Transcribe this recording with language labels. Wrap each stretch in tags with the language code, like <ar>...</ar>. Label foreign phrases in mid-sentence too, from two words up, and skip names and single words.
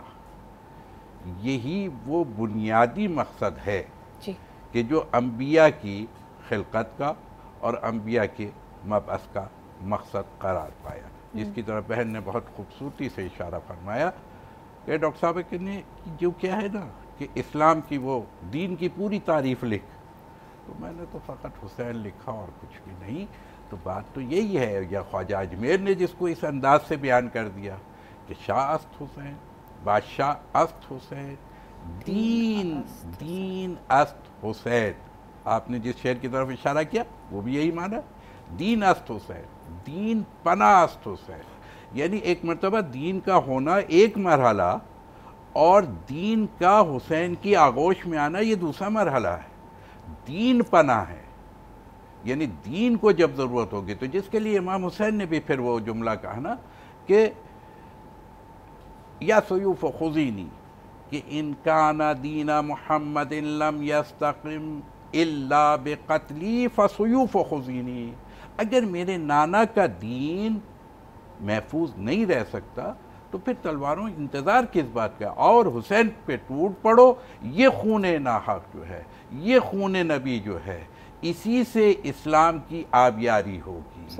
<ur>یہی وہ بنیادی مقصد ہے کہ جو انبیاء کی خلقت کا اور انبیاء کے مبعث کا مقصد قرار پایا, جس کی طرح بہن نے بہت خوبصورتی سے اشارہ فرمایا کہ ڈاکٹر صاحب کہ نے جو کیا ہے نا کہ اسلام کی وہ دین کی پوری تعریف لکھ, تو میں نے تو فقط حسین لکھا اور کچھ بھی نہیں. تو بات تو یہی ہے, یا خواجہ اجمیر نے جس کو اس انداز سے بیان کر دیا کہ</ur> <fa>شاہ است حسین, بادشاہ است حسین, دین است حسین.</fa> <ur>آپ نے جس شعر کی طرف اشارہ کیا وہ بھی یہی معنی,</ur> <fa>دین است حسین, دین پناہ است حسین.</fa> <ur>یعنی ایک مرتبہ دین کا ہونا ایک مرحلہ اور دین کا حسین کی آغوش میں آنا یہ دوسرا مرحلہ ہے. دین پناہ ہے, یعنی دین کو جب ضرورت ہوگی, تو جس کے لیے امام حسین نے بھی پھر وہ جملہ کہا نا کہ</ur> <ar>یا سیوف خذینی,</ar> <ur>کہ</ur> <ar>ان کان دین محمد لم یستقم الا بقتلی فسیوف خذینی.</ar> <ur>اگر میرے نانا کا دین محفوظ نہیں رہ سکتا تو پھر تلواروں انتظار کس بات کا, اور حسین پہ ٹوٹ پڑو. یہ خون ناحق جو ہے, یہ خون نبی جو ہے, اسی سے اسلام کی آبیاری ہوگی.</ur>